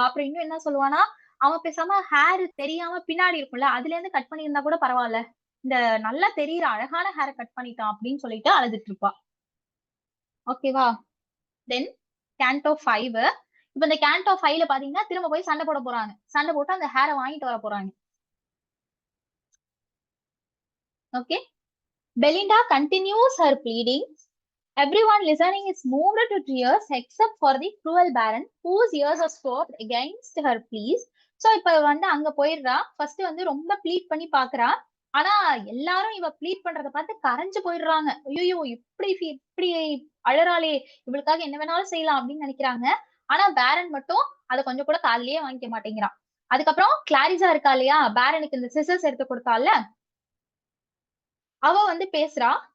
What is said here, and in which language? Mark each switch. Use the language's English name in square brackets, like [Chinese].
[Tamil] அப்புறம் இன்னும் என்ன சொல்லுவானா, அவன் பேசாம ஹேர் தெரியாம பின்னாடி இருக்கும்ல, அதுல இருந்து கட் பண்ணியிருந்தா கூட பரவாயில்ல, இந்த நல்லா தெரியுற அழகான ஹேரை கட் பண்ணிட்டான் அப்படின்னு சொல்லிட்டு அழுதுட்டு இருப்பா. ஓகேவா? தென் கேண்டோ 5. இப்ப இந்த கேண்டோ 5ல பாத்தீங்கன்னா திரும்ப போய் சண்டை போட போறாங்க. சண்டை போட்டு அந்த ஹேரை வாங்கிட்டு வர போறாங்க. Okay. [English] Belinda continues her pleading. Everyone listening is moved to tears except for the cruel Baron, whose ears are stopped against her pleas. [Tamil] So இப்ப வந்து அங்க போயிடுறா. ஃபர்ஸ்ட் வந்து ரொம்ப ப்ளீட் பண்ணி பாக்குறா. ஆனா எல்லாரும் இவ ப்ளீட் பண்றத பார்த்து கரைஞ்சு போயிடுறாங்க. ஐயோ இப்படி அழறாளே, இவளுக்காக என்ன வேணாலும் செய்யலாம் அப்படின்னு நினைக்கிறாங்க. ஆனா பேரன் மட்டும் அதை கொஞ்சம் கூட காதுலயே வாங்கிக்க மாட்டேங்கிறான். அதுக்கப்புறம் கிளாரிசா இருக்கா இல்லையா, பேரனுக்கு இந்த சிசர்ஸ் எடுத்து கொடுத்தால, அவ வந்து பேசுறா.